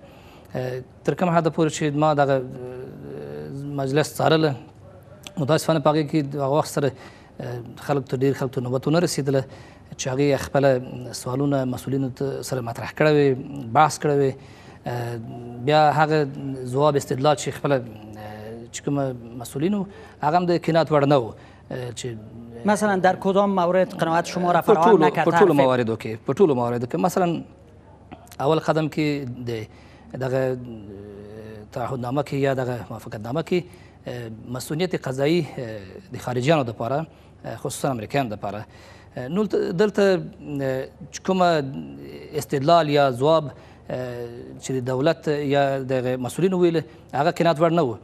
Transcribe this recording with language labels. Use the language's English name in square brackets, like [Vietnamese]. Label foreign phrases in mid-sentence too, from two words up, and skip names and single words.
[Pashto] تر کوم حده پورې چې ما دغه مجلس څارله، متاسفانه په هغې کې هغه وخت سره خلکو ته ډېر خلکو ته نوبت ونه رسېدله چې هغې خپله سوالونه مسؤلینو سره مطرح کړی وي، بحث کړی وي. بیا هغه ځواب استدلال چې خپله چې کوم مسئولینو هغه هم د قناعت وړ نه و. چې [Persian] مثلا در کدام مورد قناعت شما را فراهم نکرد؟ [Pashto] په ټولو مواردو کې مثلا اول قدم کې د دغه تعهدنامه کې یا دغه موافقتنامه کې مسئولیت قضایي د خارجیانو دپاره، خصوصا امریکایانو دپاره، نو دلته کومه استدلال یا ځواب چې د دولت یا د مسؤلینو ویل هغه قناعت وړ نه و.